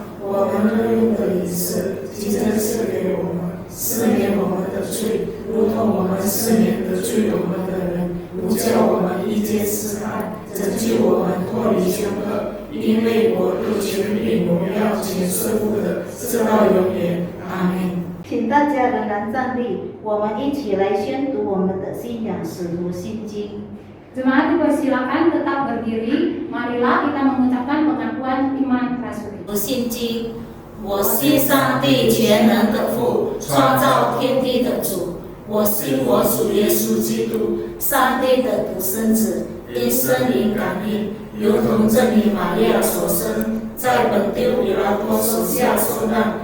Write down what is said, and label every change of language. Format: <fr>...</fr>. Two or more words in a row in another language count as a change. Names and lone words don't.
<zh>我们日用的饮食，今日赐给我们，赦免我们的罪，如同我们赦免得罪我们的人，不叫我们遇见试探，拯救我们脱离凶恶。因为国度、权柄、荣耀，全是父的，直到永远。阿们。请大家仍然站立，我们一起来宣读我们的信仰使徒信经。</zh> <id>Jemaat dipersilakan tetap berdiri. Marilah kita mengucapkan pengakuan iman rasuli.</id> <zh>信经，我信上帝全能的父，创造天地的主。我信我主耶稣基督，上帝的独生子，因圣灵感应，如同真理玛利亚所生，在本丢比拉多手下受难。</zh>